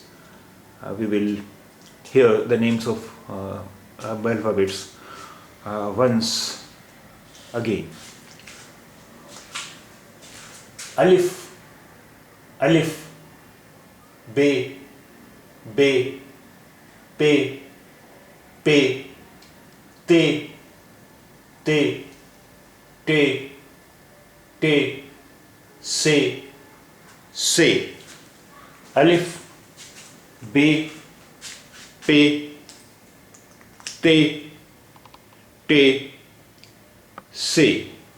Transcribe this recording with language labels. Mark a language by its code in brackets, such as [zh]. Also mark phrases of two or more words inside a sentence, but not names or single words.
[en] We will hear the names of alphabets once again. [ur] Alif, alif, be, be, pe, pe, te, te, te, te, se, se. Alif, be, pe, te, te, se.